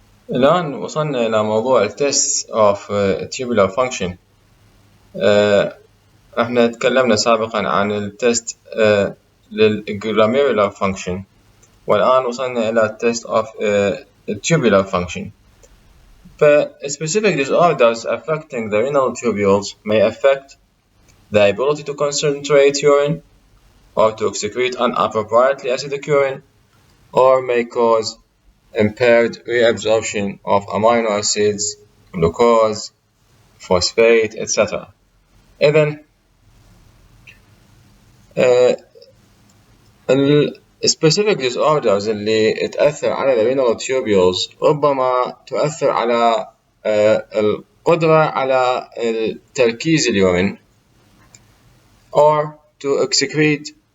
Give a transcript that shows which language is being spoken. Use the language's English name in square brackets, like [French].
[Arabic] الآن وصلنا إلى موضوع التست [English] of tubular function. [Arabic] احنا تكلمنا سابقا عن التست للglomerular function، والآن وصلنا إلى التست [English] of tubular function. Specific disorders affecting the renal tubules may affect the ability to concentrate urine or to excrete inappropriately acidic urine, or may cause impaired reabsorption of amino acids, glucose, phosphate, etc. [Arabic] إذن [English] specific disorders [Arabic] اللي تأثر على [English] the renal tubules [Arabic] ربما تؤثر على القدرة على تركيز اليورين [English] or to excrete